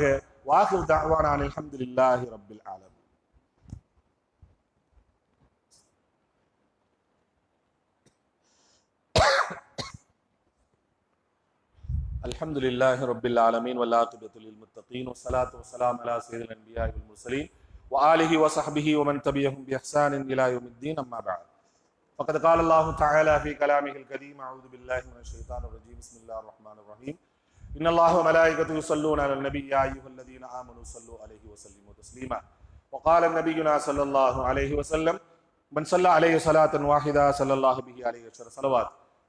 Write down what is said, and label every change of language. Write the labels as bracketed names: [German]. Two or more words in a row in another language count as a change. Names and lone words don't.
[Arabic] وآخر دعوانا الحمد لله رب العالمين. الحمد لله رب العالمين والعاقبة للمتقين والصلاة والسلام على سيد الأنبياء والمرسلين وآله وصحبه ومن تبعهم بإحسان إلى يوم الدين. أما بعد. فقد قال الله تعالى في كلامه الكريم: أعوذ بالله من الشيطان الرجيم. بسم الله الرحمن الرحيم. إن الله وملائكته يصلون على النبي يا أيها الذين آمنوا صلوا عليه وسلموا تسليما. وقال نبينا صلى الله عليه وسلم: من صلى عليه صلاة واحدة صلى الله به عليه 10 صلوات.